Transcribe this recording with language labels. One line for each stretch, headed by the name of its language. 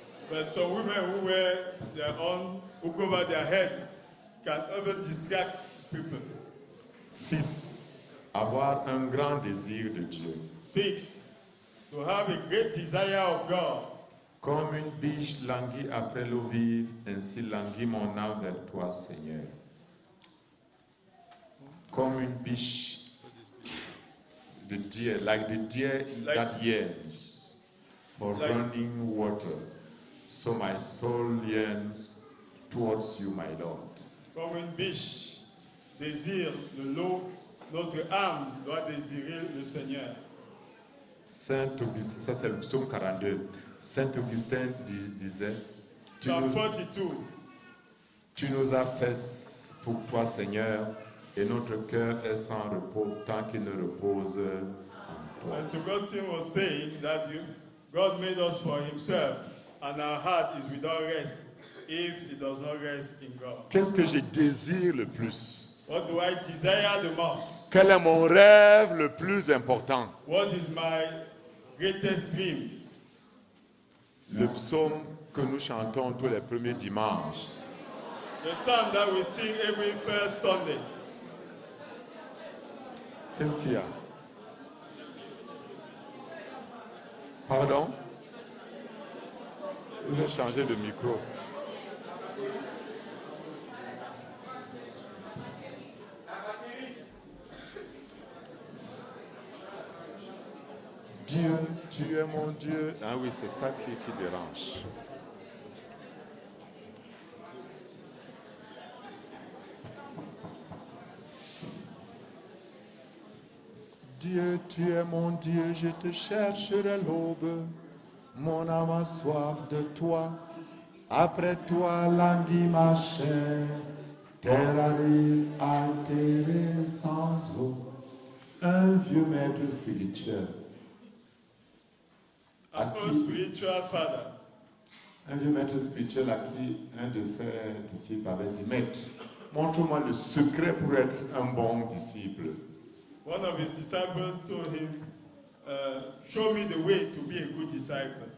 English: But some women who wear who cover their head can even distract people. 6.
French: Avoir un grand désir de Dieu. 6.
English: To have a great desire of God.
French: Comme une biche languit après l'eau vive, ainsi languit mon âme vers toi, Seigneur. Comme une biche de
English: deer, like the deer that yearns for running water, so my soul yearns towards you, my Lord.
French: Comme une biche désire de l'eau, notre âme doit désirer le Seigneur. Saint Augustin, ça c'est le psaume 42. Saint Augustin disait,
English: Psalm 42.
French: Tu nous as fait pour toi, Seigneur, et notre cœur est sans repos tant qu'il ne repose en toi.
English: Saint Augustine was saying that God made us for himself, and our heart is without rest if it does not rest in God.
French: Qu'est-ce que je désire le plus?
English: What do I desire the most?
French: Quel est mon rêve le plus important?
English: What is my greatest dream?
French: Le psaume que nous chantons tous les premiers dimanches.
English: The psalm that we sing every first Sunday.
French: Qu'est-ce qu'il y a? Pardon? Je vais changer de micro. Dieu, tu es mon Dieu. Ah oui, c'est ça qui dérange. Dieu, tu es mon Dieu, je te chercherai l'aube. Mon âme a soif de toi. Après toi, languit ma chair. Terre aride, altérée sans eau. Un vieux maître spirituel.
English: An old spiritual father.
French: Un vieux maître spirituel à qui un de ses disciples avait dit, Maître, montre-moi le secret pour être un bon disciple.
English: One of his disciples told him, show me the way to be a good disciple.